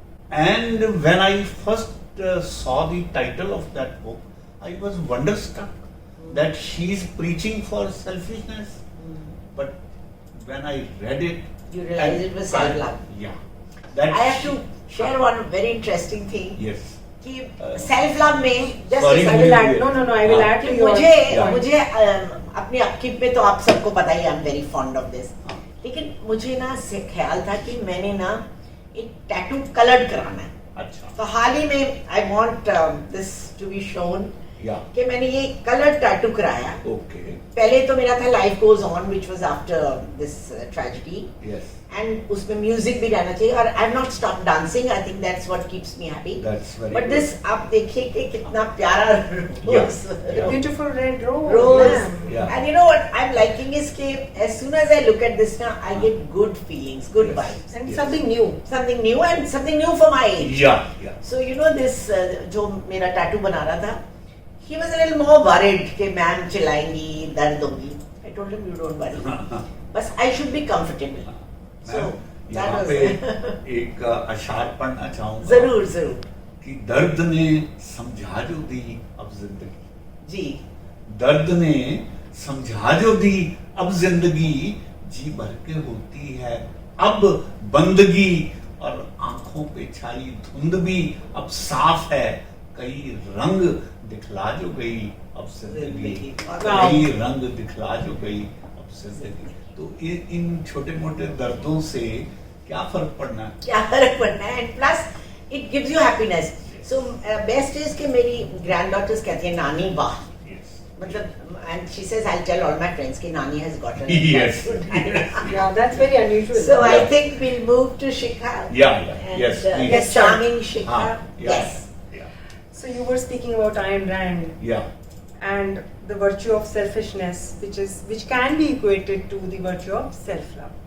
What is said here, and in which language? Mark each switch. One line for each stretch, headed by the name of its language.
English: And when I first saw the title of that book, I was wonderstruck that she is preaching for selfishness. But when I read it, You realize it was self-love. Yeah. That I have to share one very interesting thing. Yes. कि self love में just Sorry, a I will Really? add. No. I will
Hindi: हाँ.
English: add to
Hindi: कि
English: your. Yeah.
Hindi: मुझे अपनी upkeep में तो आप सबको पता ही,
English: I am very fond of this.
Hindi: हाँ. लेकिन मुझे ना से ख्याल था कि मैंने ना एक टैटू कलर्ड कराना है. अच्छा. तो हाल ही में
English: I want this to be shown Yeah.
Hindi: कि मैंने ये कलर्ड टैटू कराया.
English: Okay.
Hindi: पहले तो मेरा था
English: Life goes on which was after this tragedy, Yes. And
Hindi: उसमें म्यूजिक भी रहना चाहिए. और
English: I have not stop dancing. I think that's what keeps me happy. That's very but good.
Hindi: This आप देखिए कि कितना प्यारा
English: Yeah. Rose. Beautiful red rose. Rose. ma'am. Yeah. And you know what I'm liking is that as soon as I look at this now, I get good feelings, good Yes. vibes, And Yes. something new. something new and something new for my age. Yeah. Yeah. So you know this
Hindi: जो मेरा tattoo बना रहा था,
English: he was a little more worried
Hindi: कि ma'am चिल्लाएंगी, दर्द होगी.
English: I told him you don't worry. बस I should be comfortable. So that
Hindi: यहाँ
English: was
Hindi: पे एक अशार पढ़ना चाहूंगा. जरूर जरूर कि दर्द ने समझा जो दी अब जिंदगी. जी. दर्द ने समझा जो दी अब जिंदगी, जी भर के होती है अब बंदगी, और आंखों पे छाई धुंध भी अब साफ है, कई रंग दिखला जो गई अब जिंदगी, जिंदगी. कई रंग दिखला जो गई अब जिंदगी. तो इन छोटे मोटे दर्दों से क्या फर्क पड़ना है? क्या फर्क पड़ना है.
English: And plus it gives you happiness. So best is
Hindi: कि मेरी ग्रैंड डॉटर्स कहती है नानी वाह.
English: मतलब and she says I tell all my friends कि नानी has gotten. Yes. Yeah, that's very unusual. So I Yeah. think we'll move to Shikha. Yeah. And, Yes, please. the charming Shikha. Yeah. Yes. Yeah. So you were speaking about Ayn Rand Yeah. and the virtue of selfishness, which can be equated to the virtue of self-love.